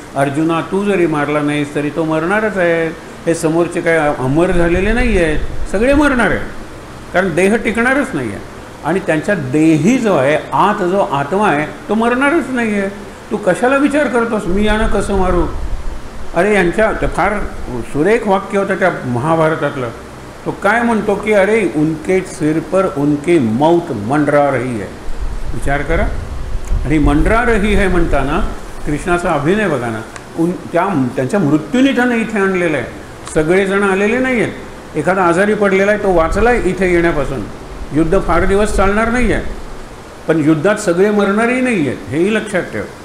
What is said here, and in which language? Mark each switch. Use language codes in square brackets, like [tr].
[mr] अर्जुना, तू जरी मारला नाहीस तरी तो मरणारच आहे. हे समोरचे काय अमर झालेले नाही आहेत, सगळे मरणार आहे, कारण देह टिकणारच नाही आहे. आणि त्यांच्या देही जो आहे, आत जो आत्मा आहे, तो मरणारच नाही आहे. तू कशाला विचार करतोस मी यानं कसं मारू. अरे यांच्या फार सुरेख वाक्य होतं त्या महाभारतातलं. तो काय म्हणतो की अरे [hi] उनके सिर पर उनकी मौत मंडरा रही है. [mr] विचार करा. आणि [hi] मंडरा रही है [mr] म्हणताना कृष्णाचा अभिनय बघा ना. त्यांच्या मृत्यूने त्यानं इथे आणलेलं आहे. सगळेजण आलेले नाही आहेत. एखादा आजारी पडलेला आहे, तो वाचला आहे इथे येण्यापासून. युद्ध फार दिवस चालणार नाही आहे, पण युद्धात सगळे मरणारही नाही आहेत, हेही लक्षात ठेव.